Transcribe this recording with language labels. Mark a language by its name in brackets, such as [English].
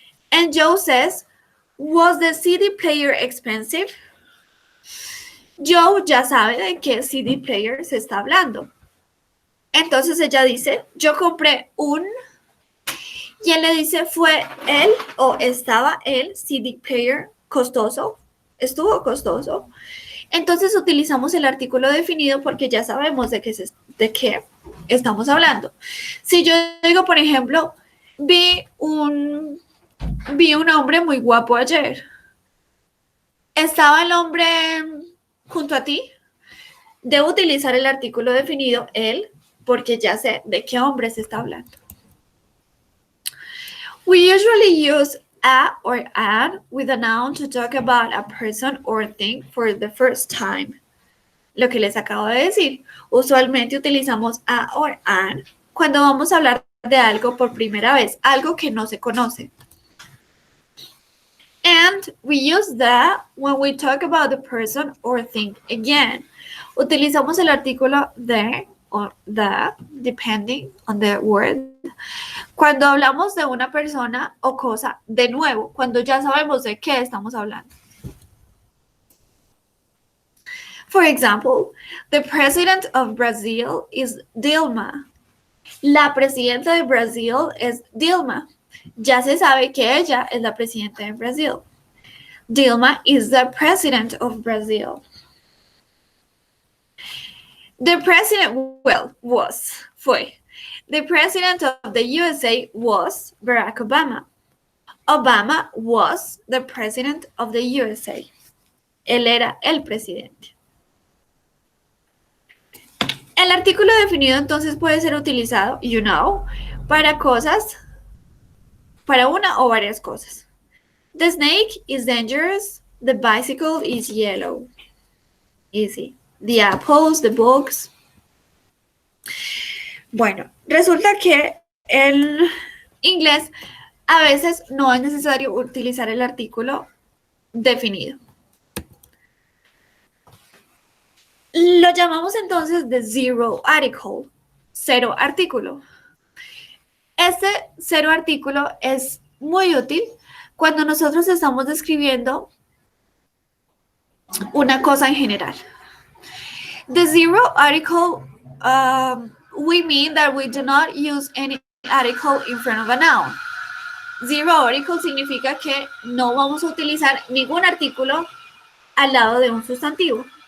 [English] And Joe says, was the CD player expensive? [Spanish] Joe ya sabe de qué CD player se está hablando. Entonces ella dice, yo compré un, y él le dice, ¿fue él o estaba el CD player costoso? ¿Estuvo costoso? Entonces utilizamos el artículo definido porque ya sabemos de qué estamos hablando. Si yo digo, por ejemplo, vi un hombre muy guapo ayer. ¿Estaba el hombre junto a ti? Debo utilizar el artículo definido, él, porque ya sé de qué hombre se está hablando. [English] We usually use a or an with a noun to talk about a person or thing for the first time. [Spanish] Lo que les acabo de decir. Usualmente utilizamos a or an cuando vamos a hablar de algo por primera vez, algo que no se conoce. [English] And we use the when we talk about the person or thing again. [Spanish] Utilizamos el artículo the or the, [English] depending on the word, [Spanish] cuando hablamos de una persona o cosa de nuevo, cuando ya sabemos de qué estamos hablando. [English] For example, the president of Brazil is Dilma. [Spanish] La presidenta de Brasil es Dilma. Ya se sabe que ella es la presidenta de Brasil. [English] Dilma is the president of Brazil. The president, fue. The president of the USA was Barack Obama. Obama was the president of the USA. [Spanish] Él era el presidente. El artículo definido entonces puede ser utilizado, [English] you know, [Spanish] para cosas, para una o varias cosas. [English] The snake is dangerous. The bicycle is yellow. Easy. The apples, the books. [Spanish] Bueno, resulta que en inglés a veces no es necesario utilizar el artículo definido. Lo llamamos entonces the zero article, cero artículo. Este cero artículo es muy útil cuando nosotros estamos describiendo una cosa en general. [English] The zero article, we mean that we do not use any article in front of a noun. [Spanish] Zero article significa que no vamos a utilizar ningún artículo al lado de un sustantivo.